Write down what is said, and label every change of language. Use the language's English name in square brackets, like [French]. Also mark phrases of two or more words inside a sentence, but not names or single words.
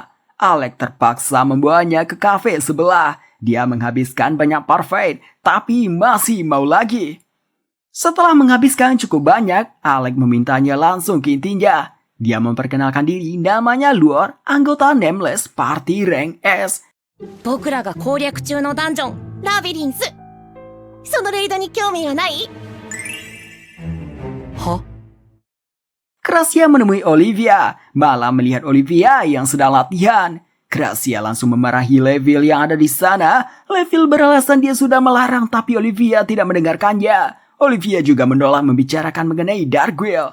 [Indonesian] Alex terpaksa membawanya ke kafe sebelah. Dia menghabiskan banyak parfait, tapi masih mau lagi. Setelah menghabiskan cukup banyak, Alex memintanya langsung ke intinya. Dia memperkenalkan diri, namanya Luor, anggota Nameless Party Rank S. [Japanese] 僕らが攻略中のダンジョンラビリンスそのレイドに興味はない？ [Indonesian] Gracia menemui Olivia, malah melihat Olivia yang sedang latihan. Gracia langsung memarahi Leville yang ada di sana. Leville beralasan dia sudah melarang tapi Olivia tidak mendengarkannya. Olivia juga menolak membicarakan mengenai Darkwill.